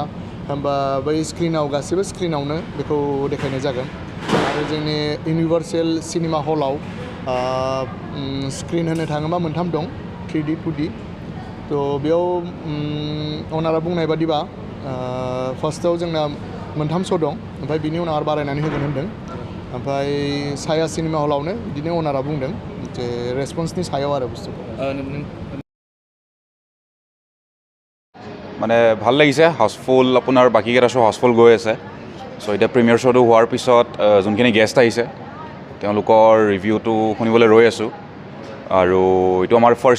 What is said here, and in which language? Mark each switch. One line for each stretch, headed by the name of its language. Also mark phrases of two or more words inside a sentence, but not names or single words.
Bodo: होमबा बै स्क्रिनाव गासैबो स्क्रिनावनो बेखौ देखायनाय जागोन आरो जोंनि इउनिभार्सेल सिनेमा हलाव स्क्रिन होनो थाङोबा 3 दं 3D 2D थ' बेयाव अनारा बुंनाय बादिबा फार्स्टआव जोंना 3 श' दं ओमफ्राय बिनि उनाव आरो बारायनानै होगोन होनदों ओमफ्राय साया सिनेमा हलावनो बिदिनो अनारा बुंदों जे रेसपन्सनि सायाव आरो बुस्थुखौ
Assamese: মানে ভাল লাগিছে হাউচফুল আপোনাৰ বাকীকেইটা শ্ব' হাউচফুল গৈ আছে চ' এতিয়া প্ৰিমিয়াৰ শ্ব'টো হোৱাৰ পিছত যোনখিনি গেষ্ট আহিছে তেওঁলোকৰ ৰিভিউটো শুনিবলৈ ৰৈ আছোঁ আৰু এইটো আমাৰ ফাৰ্ষ্ট